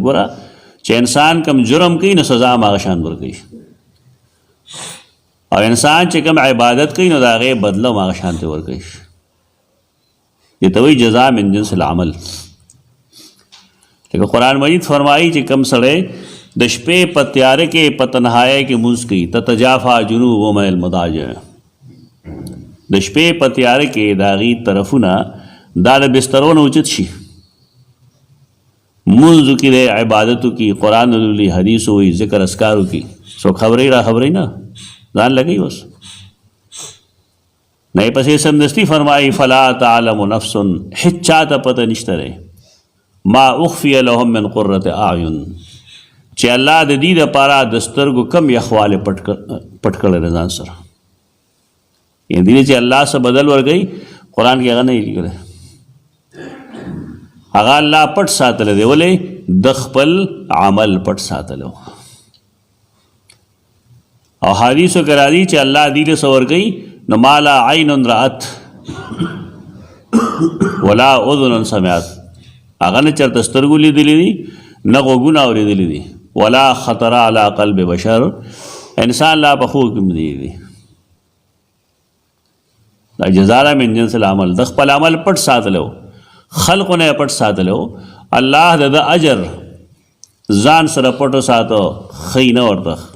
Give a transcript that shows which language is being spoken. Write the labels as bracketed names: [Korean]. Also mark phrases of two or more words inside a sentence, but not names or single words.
[Pashto] ګوره چې انسان کم جرم کوي نو سزا هم هغه شان ورکوي، او انسان چې کم عبادت کوي نو د هغې بدله هم هغه شانتې ورکوي. دې ته وایي [Arabic] جزا من جنس العمل. [Pashto] لکه قرآن مجید فرمایي چې کم سړی د شپې په تیاره کې په تنهایۍ کې مونځ کوي، [Arabic] تتجافا جنوبهم عن المضاجع، [Pashto] د شپې په تیاره کې د هغې طرفونه دا د بسترو نه اوچت شي، مونځ وکړي، عبادت وکړي، قرآن ولولي، حدیث ووایي، ذکر اذکار وکړي، څوک خبرې را خبرې نه ځان لګوي بس نه یې پسې سمدستي فرمایي [Arabic] فلا تعلم نفس، [Pashto] هېڅ چاته پته نشته دی [Arabic] ما اخفي لهم من قرة اعین، [Pashto] چې الله د دې دپاره د سترګو کم یخوالی پټ کړی دی ځان سره. یعنې دې چې الله څه بدل ورکوي قرآن کې هغه نه یې لیکلی، هغه الله پټ ساتلی دی، ولې د خپل عمل پټ ساتلی و. او حدیثو کې راځي چې الله دې له څه ورکوي نو [Arabic] ما لا عین رأت ولا اذن سمعت، [Pashto] هغه نه چېرته سترګو لیدلی دي نه غوږونه اورېدلی دي، [Arabic] ولا خطر علی قلب بشر، [Pashto] انسان لا په خوب کې نه دي. دا [Arabic] جزا من جنس العمل، [Pashto] د خپل عمل پټ ساتلی و، خلقو نه پټ ساتلی و، الله د اجر ځان سره پټو ساتو، ښیي نه ورته.